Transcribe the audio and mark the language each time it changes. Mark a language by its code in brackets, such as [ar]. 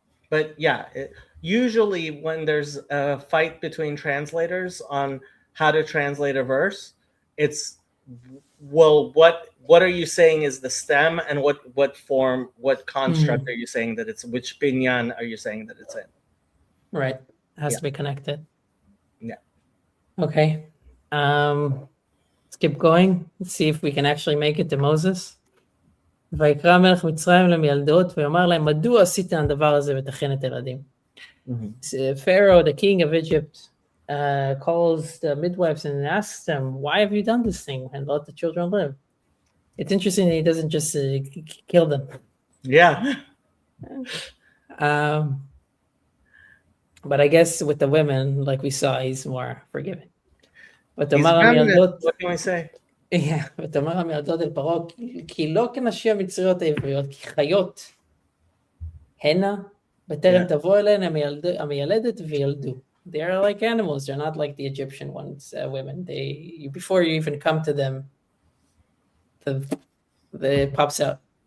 [en] But yeah, usually when there's a fight between translators on how to translate a verse, it's, well, what are you saying is the stem, and what form, what construct are you saying that it's, which binyan are you saying that it's in? Right. It has Yeah. to be connected. Yeah. Okay. Let's keep going. Let's see if we can actually make it to Moses. [he] ויקרא מלך מצרים למילדות ויאמר להם מדוע עשיתם הדבר הזה ותכן את הילדים. [en] Pharaoh, the king of Egypt, calls the midwives and asks them, why have you done this thing and let the children live? It's interesting that he doesn't just kill them. Yeah. But I guess with the women, like we saw, he's more forgiving. But He's feminist. What can we say? [he] Yeah, ותאמר המילדות אל פרעה, כי לא כנשים המצריות העבריות, כי חיות הנה, בטרם תבוא אליהן המילדת וילדו. [en] They are like animals. They're not like the Egyptian ones, women. Before you even come to them, it pops out.